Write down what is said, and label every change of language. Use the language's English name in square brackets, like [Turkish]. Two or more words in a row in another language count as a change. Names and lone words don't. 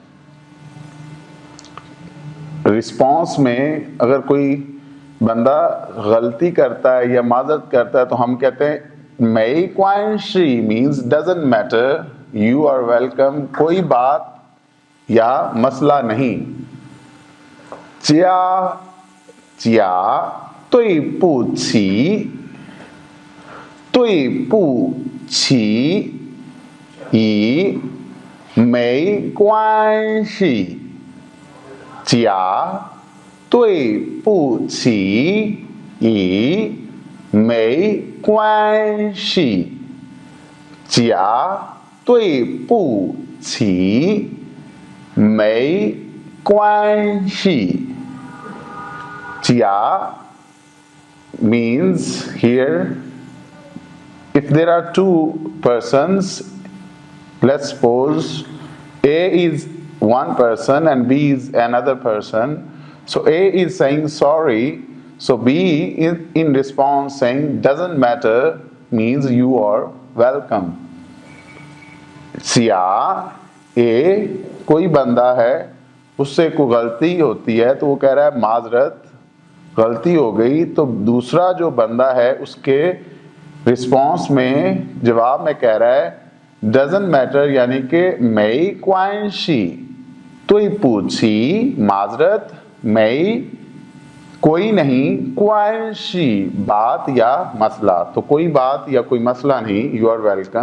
[Hindi] रिस्पॉन्स में अगर कोई बंदा गलती करता है या माजरत करता है तो हम कहते हैं [Chinese] 没关系 [English] means doesn't matter, you are welcome, [Hindi] कोई बात या मसला नहीं। [Chinese] चिया चिया 对不起，对不起，乙没关系。甲对不起，乙没关系。甲对不起，没关系。 [English] 甲 means here if there are two persons, let's suppose A is one person and B is another person. So A is saying sorry, so B is in response saying doesn't matter, means you are welcome. [Hindi] सिया A कोई बंदा है, उससे कोई गलती होती है तो वो कह रहा है माजरत, गलती हो गई। तो दूसरा जो बंदा है उसके रिस्पॉन्स में जवाब में कह रहा है [English] doesn't matter, [Hindi] यानी कि [Chinese] 没关系, 对不起 [Hindi] माजरत, मई कोई नहीं, [Chinese] 关系 [Hindi] बात या मसला, तो कोई बात या कोई मसला नहीं, [English] you are welcome.